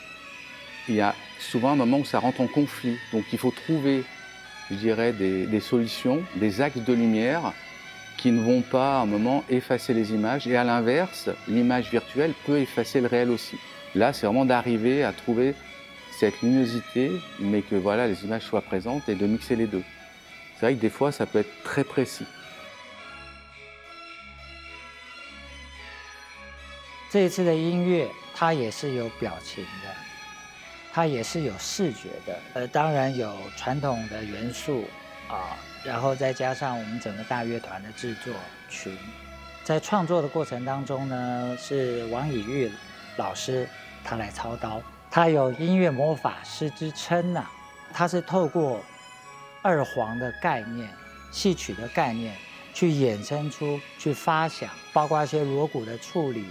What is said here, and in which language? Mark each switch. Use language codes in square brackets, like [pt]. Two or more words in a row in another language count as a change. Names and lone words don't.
[fr] Il y a souvent un moment où ça rentre en conflit, donc il faut trouver, je dirais, des solutions, des axes de lumière qui ne vont pas à un moment effacer les images, et à l'inverse, l'image virtuelle peut effacer le réel aussi. Là, c'est vraiment d'arriver à trouver cette luminosité, mais que voilà, les images soient présentes et de mixer les deux. C'est vrai que des fois, ça peut être très précis. [zh] 这一次的音乐，它也是有表情的，它也是有视觉的，当然有传统的元素啊，然后再加上我们整个大乐团的制作群，在创作的过程当中呢，是王以玉老师他来操刀，他有音乐魔法师之称呐，他是透过二黄的概念、戏曲的概念去衍生出、去发想，包括一些锣鼓的处理。